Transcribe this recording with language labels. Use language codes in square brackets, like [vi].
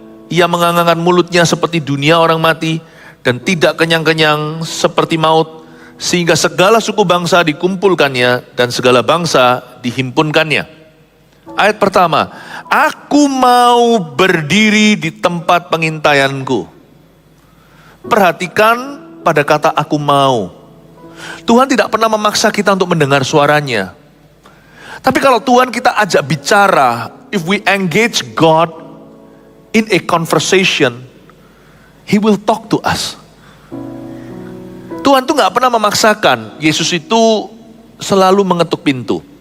[id] Ia mengangangkan mulutnya seperti dunia orang mati, dan tidak kenyang-kenyang seperti maut, sehingga segala suku bangsa dikumpulkannya, dan segala bangsa dihimpunkannya. Ayat pertama, aku mau berdiri di tempat pengintaianku. Perhatikan pada kata aku mau. Tuhan tidak pernah memaksa kita untuk mendengar suaranya. Tapi kalau Tuhan kita ajak bicara, [en] if we engage God in a conversation, He will talk to us. [id] Tuhan tuh gak pernah memaksakan. Yesus itu selalu mengetuk pintu.